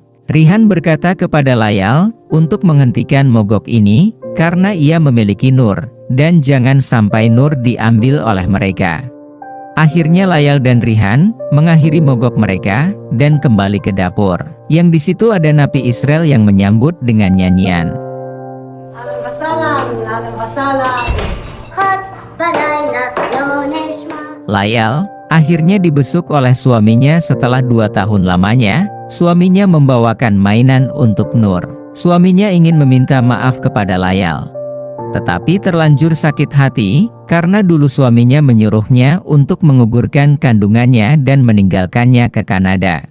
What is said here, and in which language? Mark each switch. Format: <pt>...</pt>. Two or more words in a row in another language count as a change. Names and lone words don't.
<id>Rihan berkata kepada Layal untuk menghentikan mogok ini, karena ia memiliki Nur, dan jangan sampai Nur diambil oleh mereka. Akhirnya Layal dan Rihan mengakhiri mogok mereka dan kembali ke dapur. Yang di situ ada napi Israel yang menyambut dengan nyanyian.</id> <ar>أهلاً وسهلاً، أهلاً وسهلاً.</ar> <he>חד בלילה לא נשמע.</he> <id>Layal akhirnya dibesuk oleh suaminya setelah 2 tahun lamanya. Suaminya membawakan mainan untuk Nur. Suaminya ingin meminta maaf kepada Layal, tetapi terlanjur sakit hati karena dulu suaminya menyuruhnya untuk mengugurkan kandungannya dan meninggalkannya ke Kanada.</id>